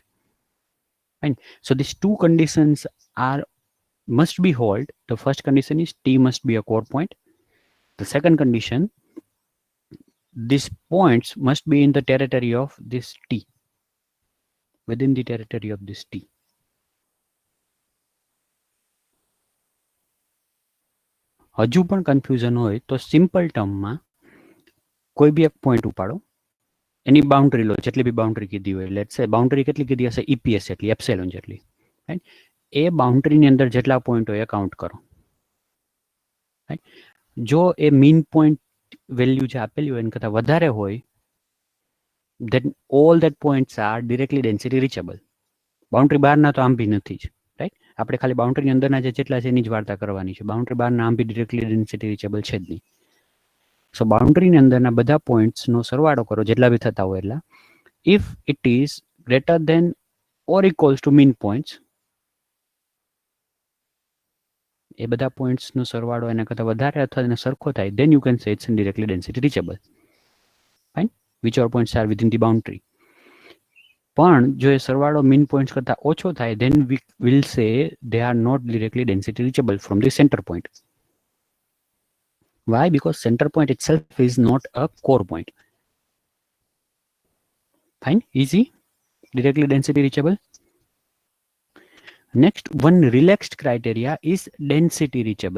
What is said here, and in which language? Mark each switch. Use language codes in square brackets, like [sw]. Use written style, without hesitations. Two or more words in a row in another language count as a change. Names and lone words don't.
[en] Fine. So these two conditions are must be hold. The first condition is T must be a core point. The second condition, these points must be in the territory of this T, within the territory of this T. [gu] હજુ પણ કન્ફ્યુઝન હોય તો સિમ્પલ ટર્મમાં કોઈ બી એક પોઈન્ટ ઉપાડો, એની બાઉન્ડ્રી લો, જેટલી બી બાઉન્ડ્રી કીધી હોય, [en] let's say [gu] બાઉન્ડ્રી કેટલી કીધી હશે, EPS જેટલી, એપ્સિલોન જેટલી, રાઈટ? એ બાઉન્ડ્રીની અંદર જેટલા પોઈન્ટ હોય એ કાઉન્ટ કરો, રાઈટ? જો એ [en] min point value [gu] જે આપેલી હોય એના કરતાં વધારે હોય, [en] then all that points are directly density reachable. [gu] બાઉન્ડ્રી બહારના તો આમ બી નથી જ, રાઈટ? આપણે ખાલી બાઉન્ડ્રીની અંદરના જે જેટલા છે એની જ વાર્તા કરવાની છે. બાઉન્ડ્રી બહારના આમ બી [en] directly density reachable [gu] છે જ નહીં. સો બાઉન્ડ્રીની અંદરના બધા પોઈન્ટ્સનો સરવાળો કરો, જેટલા બી થતા હોય એટલા. [en] if it is greater than or equals to min points, [gu] એ બધા પોઈન્ટ્સનો સરવાળો એના કરતાં વધારે અથવા એને સરખો થાય, [en] then you can say it's indirectly density reachable. Fine? Whichever points are within the boundary. [gu] પણ જો એ સરવાળો [en] min points [gu] કરતાં ઓછો થાય, [en] then we will say they are not directly density reachable from the center point. Why? Because center point itself is not a core point. Fine? Easy? Directly density reachable. Next, one relaxed criteria is density reachable.